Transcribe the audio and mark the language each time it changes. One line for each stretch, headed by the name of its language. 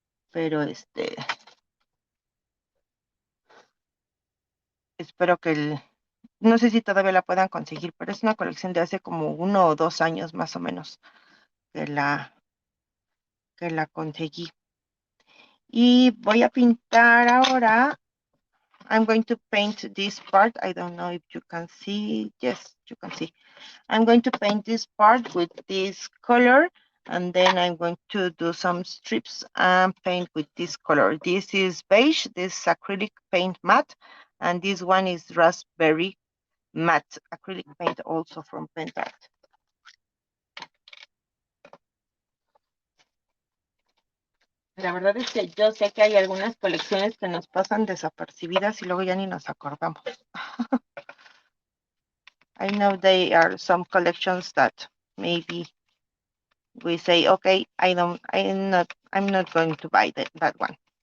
Spanish: Pero espero que no sé si todavía la puedan conseguir, pero es una colección de hace como 1 o 2 años más o menos que la conseguí. Y voy a pintar ahora.
English: I'm going to paint this part. I don't know if you can see. Yes, you can see. I'm going to paint this part with this color, and then I'm going to do some strips and paint with this color. This is beige, this is acrylic paint matte, and this one is raspberry matte acrylic paint also from Pentacolor.
Spanish: La verdad es que yo sé que hay algunas colecciones que nos pasan desapercibidas y luego ya ni nos acordamos.
English: I know there are some collections that maybe we say, okay, I'm not going to buy that one.